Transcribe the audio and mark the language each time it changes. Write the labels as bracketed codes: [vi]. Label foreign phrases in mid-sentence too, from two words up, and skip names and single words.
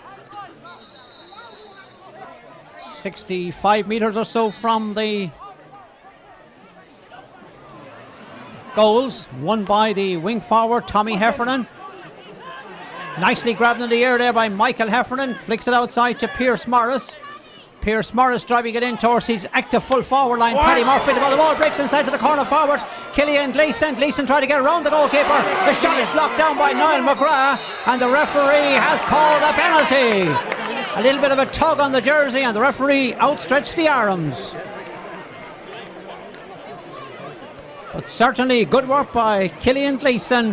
[en] 65 metres or so from the goals. Won by the wing forward, Tommy Heffernan. Nicely grabbed in the air there by Michael Heffernan. Flicks it outside to Pierce Morris. Pierce Morris driving it in towards his active full forward line. Paddy Murphy, the ball breaks inside to the corner forward. Killian Gleeson. Gleeson trying to get around the goalkeeper. The shot is blocked down by Niall McGrath, and the referee has called a penalty. A little bit of a tug on the jersey, and the referee outstretched the arms. But certainly good work by Killian Gleeson.